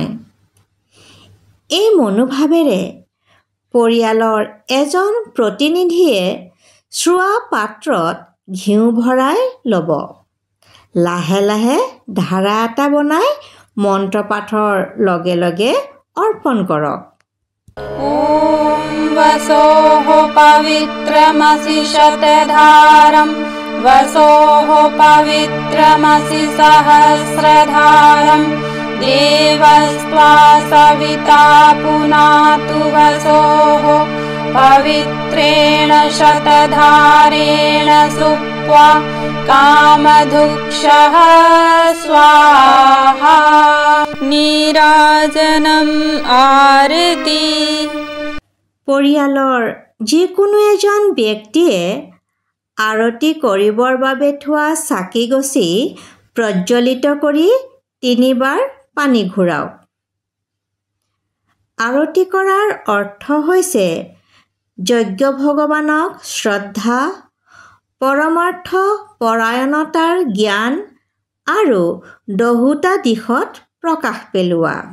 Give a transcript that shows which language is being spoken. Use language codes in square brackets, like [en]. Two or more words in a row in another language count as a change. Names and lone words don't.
[as] এই মনোভাৱেৰে পৰিয়ালৰ এজন প্ৰতিনিধিয়ে চোৱা পাত্ৰত ঘিউ ভৰাই ল'ব। লাহে লাহে ধাৰা এটা বনাই মন্ত্ৰপাঠৰ লগে লগে অৰ্পণ কৰক। [sa] ॐ वसोः पवित्रमसि शतधारं वसोः पवित्रमसि सहस्रधारं देवस्त्वा सविता पुनातु वसोः पवित्रेण शतधारेण सुप्त्वा कामधुक्षः स्वाहा नीराजनम् आरति। [as] পৰিয়ালৰ যিকোনো এজন ব্যক্তিয়ে আৰতি কৰিবৰ বাবে থোৱা চাকি গছি প্ৰজ্বলিত কৰি 3 বাৰ পানী ঘূৰাওক। আৰতি কৰাৰ অৰ্থ হৈছে যজ্ঞ ভগৱানক শ্ৰদ্ধা, পৰমাৰ্থ পৰায়ণতাৰ জ্ঞান আৰু দহুতা দিশত প্ৰকাশ পেলোৱা।